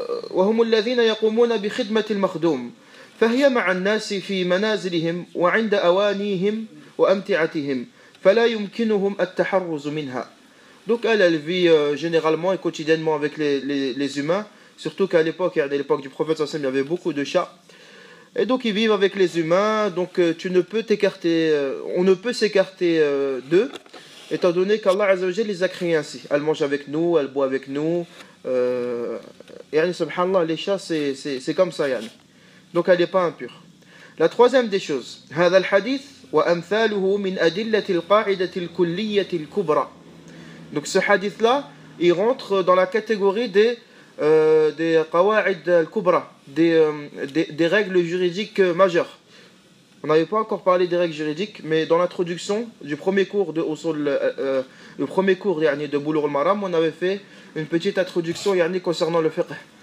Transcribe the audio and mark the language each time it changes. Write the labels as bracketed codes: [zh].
[ar] وهم الذين يقومون بخدمة المخدوم. فهي مع الناس في منازلهم وعند أوانيهم وأمتعتهم فلا يمكنهم التحرز منها. [fr] Donc elle vit généralement et quotidiennement avec les humains, surtout qu'à l'époque du prophète sallallahu alayhi wa sallam, il y avait beaucoup de chats. Et donc ils vivent avec les humains, donc on ne peut s'écarter d'eux, étant donné qu'Allah Azza wa Jalla les a créés ainsi. Elle mange avec nous, elle boit avec nous. Et subhanallah, les chats c'est comme ça yani. Donc elle n'est pas impure. La troisième des choses, [ar] هذا الحديث وأمثاله من أدلة القاعدة الكلية الكبرى. [fr] Donc ce hadith là, il rentre dans la catégorie des qawaid al-kubra, des règles juridiques majeures. On n'avait pas encore parlé des règles juridiques, mais dans l'introduction du premier cours de le premier cours yani, de Boulough al-Maram, on avait fait une petite introduction yani, concernant le fiqh.